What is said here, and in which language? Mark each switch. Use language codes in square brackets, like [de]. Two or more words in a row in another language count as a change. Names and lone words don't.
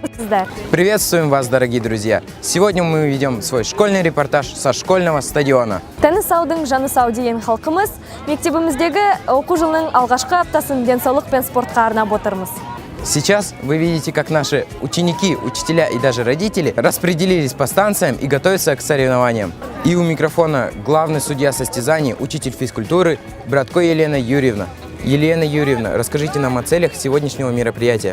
[ru] Приветствуем вас, дорогие друзья! Сегодня мы ведем свой школьный репортаж со школьного стадиона. [kk] Тәні саудың жаны сау деген халқымыз мектебіміздегі оқу жылының алғашқы аптасын денсаулық пен спортқа арнап отырмыз. [ru] Сейчас вы видите, как наши ученики, учителя и даже родители распределились по станциям и готовятся к соревнованиям. И у микрофона главный судья состязаний, учитель физкультуры Братко Елена Юрьевна. Елена Юрьевна, расскажите нам о целях сегодняшнего мероприятия.